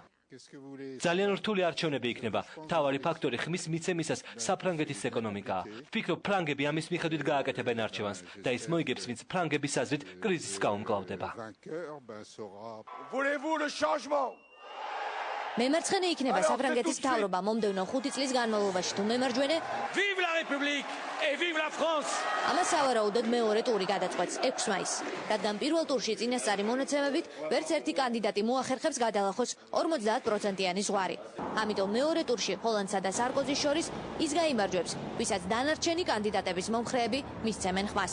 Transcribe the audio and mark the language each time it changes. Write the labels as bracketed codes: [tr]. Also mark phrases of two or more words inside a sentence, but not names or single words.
[ka] ძალიან რთული არჩევნები იქნება. მთავარი ფაქტორი ხმის მიცემისას საფრანგეთის ეკონომიკაა. ვფიქრობ, ფრანგები ამის მიხედვით გააკეთებენ არჩევანს და ის მოიგებს, ვინც ფრანგების აზრით კრიზისს გაუმკლავდება. მემარცხენე იქნება საფრანგეთის მთავრობა მომდევნო 5 წლის განმავლობაში, თუ მემარჯვენე [fr] Vive la République et vive la France! [ka] ამას სავარაუდოდ მეორე ტური გადაწყვეტს 6 მაისს, რადგან პირველ ტურში წინასწარი მონაცემებით ვერც ერთი კანდიდატი მოახერხებს გადალახოს 50%-იანი ზღვარი. ამიტომ მეორე ტურში ჰოლანდსა და სარკოზის შორის ის გაიმარჯვებს, ვისაც დანარჩენი კანდიდატების მომხრეები მისცემენ ხმას.